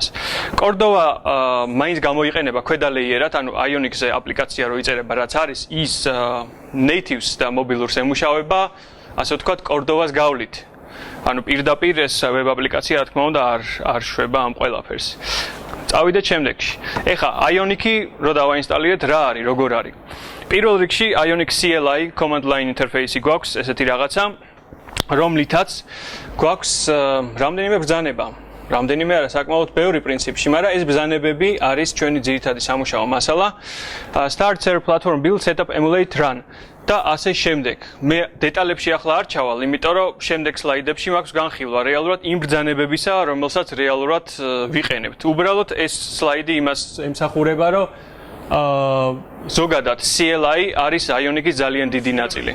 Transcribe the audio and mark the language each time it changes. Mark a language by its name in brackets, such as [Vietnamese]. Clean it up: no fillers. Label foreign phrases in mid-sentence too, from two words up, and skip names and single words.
[Georgian] Cordova მაინც გამოიყენება ქვედა ლეიერად, ანუ Ionic-ზე აპლიკაცია რო იწერება, რაც არის ის natives და მობილურს ემუშავება, ასე ვთქვათ, Cordova-ს გავლით. ანუ პირდაპირ ეს ვებ აპლიკაცია რა თქმა უნდა არ შვება ამ ყველაფერს. წავიდეთ შემდეგში. ეხა Ionic-ი რო დავაინსტალირეთ, რა არის, როგორ არის? პირველ რიგში Ionic CLI [English] command line interface- [Georgian] ი გვაქვს, ესეთი რაღაცა, რომლითაც გვაქვს რამდენიმე ბრძანება. რამდენიმე არა, საკმაოდ ბევრი პრინციპში, მაგრამ ეს ბრძანებები არის ჩვენი ძირითადი სამუშაო მასალა. [English] Start server platform build setup emulate run [Georgian] და ასე შემდეგ. მე დეტალებში ახლა არ ჩავალ, იმიტომ რომ შემდეგ სლაიდებში მაქვს განხილვა რეალურად იმ ბრძანებებისა, რომელსაც რეალურად ვიყენებთ. უბრალოდ ეს სლაიდი იმას ემსახურება, რომ ზოგადად CLI არის Ionic-ის ძალიან დიდი ნაწილი.